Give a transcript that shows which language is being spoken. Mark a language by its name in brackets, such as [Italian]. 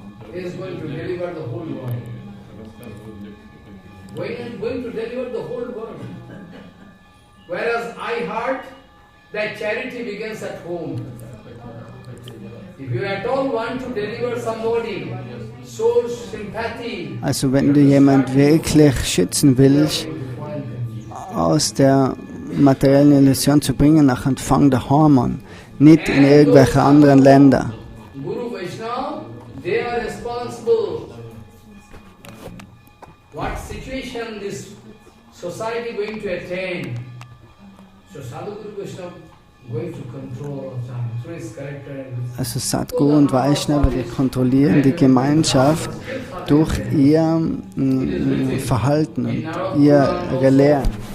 [English] Whereas I heard that charity begins at home. If you at all want to deliver somebody, show sympathy. [German] Also wenn du jemand wirklich schützen willst, aus der materiellen Illusion zu bringen, nachher fang daheim an, nicht in irgendwelche anderen Länder. [English] Guru Vaishnava, they are responsible. What situation this society going to attain? So Sadhu Guru Vaishnava going to control through his character. [German] Also Sadhguru und Vaishnava, die kontrollieren die Gemeinschaft durch ihr Verhalten und ihre Lehren.